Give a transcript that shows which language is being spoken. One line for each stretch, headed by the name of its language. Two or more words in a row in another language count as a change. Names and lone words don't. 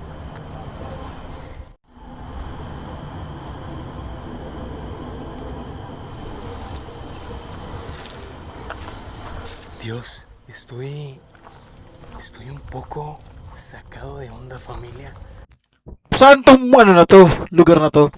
Spanish: Dios, estoy un poco sacado de onda, familia.
Filipino: Saan tong ano na to? Lugar na to?